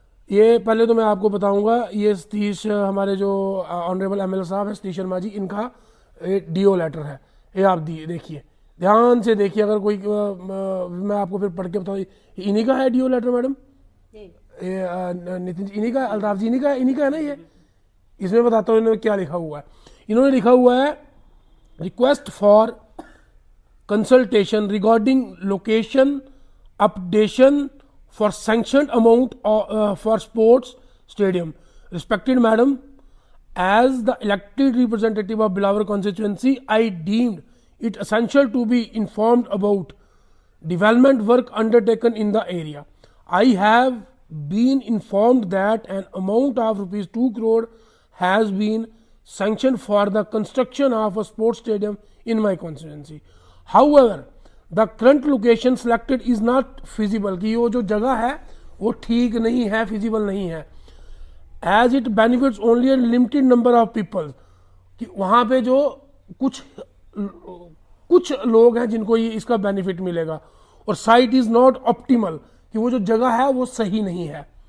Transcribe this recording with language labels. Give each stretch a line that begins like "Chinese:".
Hindi: ये पहले तो मैं आपको बताऊंगा, ये सतीश हमारे जो ऑनरेबल एमएलए साहब है सतीश शर्मा जी, इनका डीओ लेटर है, ये आप देखिए, ध्यान से देखिए, अगर कोई मैं आपको फिर पढ़ के बताऊँ, इन्हीं का है डीओ लेटर मैडम, ये नितिन जी इन्हीं का, अल्ताफ जी इन्हीं का है ना ये। इसमें बताता हूँ इन्होंने क्या लिखा हुआ है। इन्होंने लिखा हुआ है
English: Request for consultation regarding location updation for sanctioned amount for sports stadium. Respected madam, as the elected representative of Bilawar constituency, I deemed it essential to be informed about development work undertaken in the area. I have been informed that an amount of rupees 2 crore has been sanctioned for the construction of a sports stadium in my constituency. However, the current location selected is not feasible,
Hindi: कि वो जो जगह है वो ठीक नहीं है, feasible नहीं है,
English: as it benefits only a limited number of people,
Hindi: कि वहाँ पे जो कुछ लोग हैं जिनको ये इसका बेनिफिट मिलेगा, और
English: site is not optimal,
Hindi: कि वो जो जगह है वो सही नहीं है।